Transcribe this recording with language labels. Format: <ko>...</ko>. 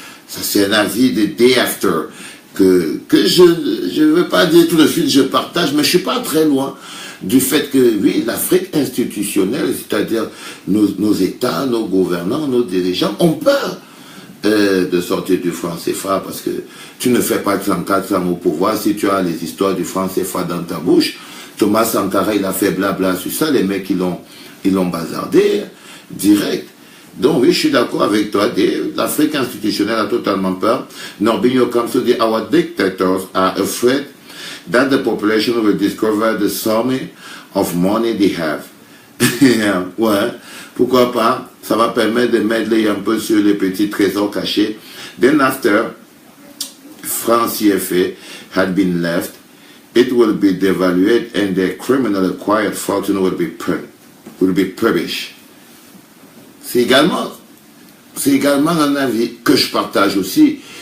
<fr>Ça, c'est un avis de Day After que je ne veux pas dire tout de suite, je partage, mais je ne suis pas très loin du fait que, oui, l'Afrique institutionnelle, c'est-à-dire nos États, nos gouvernants, nos dirigeants, ont peur de sortir du franc CFA parce que tu ne fais pas 34 ans au pouvoir si tu as les histoires du franc CFA dans ta bouche. Thomas Sankara, il a fait blabla sur ça, les mecs, ils l'ont bazardé direct. Donc oui, je suis d'accord avec toi, l'Afrique institutionnelle a totalement peur. Norbinho Kamso dit,</fr> <en>our dictators are afraid that the population will discover the sum of money they have.</en> <fr>Ouais, pourquoi pas, ça va permettre de mettre un peu sur les petits trésors cachés.</fr> <en>Then after, franc CFA had been left, it will be devalued and the criminal acquired fortune will be published.</en> <fr>C'est également un avis que je partage aussi.</fr>